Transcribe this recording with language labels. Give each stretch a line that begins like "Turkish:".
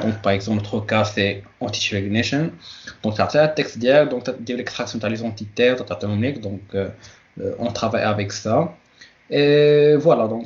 French: donc par exemple notre cas c'est entity recognition.
Arabic: donc تعطيها التكست ديالك. donc تدير
French: l'extraction
Arabic: تاع لي زونتيتي تعطيهم ليك.
French: donc on travaille avec ça et voilà.